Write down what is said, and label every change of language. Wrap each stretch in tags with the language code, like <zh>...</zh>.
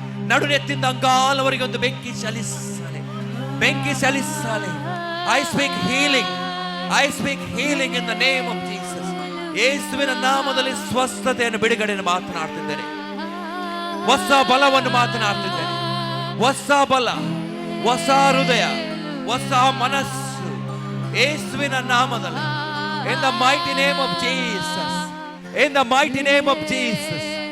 <kn>ನಡುನೆತ್ತಿಂದ ಅಂಗಾಲವರೆಗೆ ಒಂದು ಬೆಂಕಿ ಚಲಿಸಲಿ, ಬೆಂಕಿ ಚಲಿಸಲಿ.</kn> <en>I speak healing. I speak healing in the name of Jesus.</en> <kn>ಯೇಸುವಿನ ನಾಮದಲ್ಲಿ ಸ್ವಸ್ಥತೆಯನ್ನು, ಬಿಡುಗಡೆಯನ್ನು ಮಾತನಾಡ್ತಿದ್ದೇನೆ. ಹೊಸ ಬಲವನ್ನು ಮಾತನಾಡ್ತಿದ್ದೇನೆ. ಹೊಸ ಬಲ, ಹೊಸ ಹೃದಯ, ಹೊಸ ಮನಸ್ಸು ಯೇಸುವಿನ ನಾಮದಲ್ಲಿ.</kn> <en>In the mighty name of Jesus. In the mighty name of Jesus.</en>